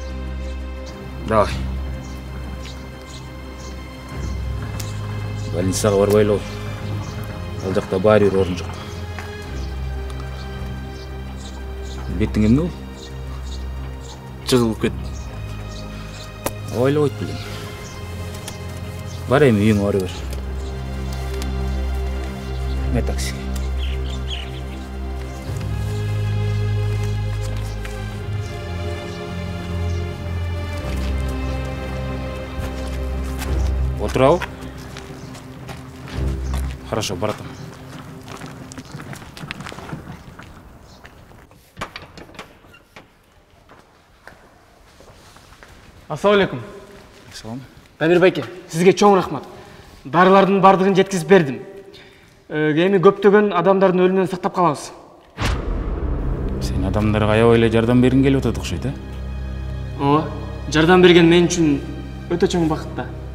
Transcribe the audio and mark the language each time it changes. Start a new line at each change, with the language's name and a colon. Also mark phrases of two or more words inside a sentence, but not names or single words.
Kyrgyz: Давай. Больницага барбайлы. Ал жакта баары бир орун жок. Бетиң эмне бол? Жыгылып кетти. Ойлобойт билем. Бар эми үйүңө бара бер. Не такси. Отырау?
Russian: Хорошо, братан.
Kyrgyz: Ассалаумалейкум. Салам. Дамир байке, сизге чоң рахмат. Дарылардын бардыгын жеткизип бердим. Эми көптөгөн адамдардын өлүмүнөн сактап калабыз. Сен адамдарга аябай эле жардам бергиң келип атат окшойт, а? Ооба, жардам берген мен үчүн өтө чоң бакыт да.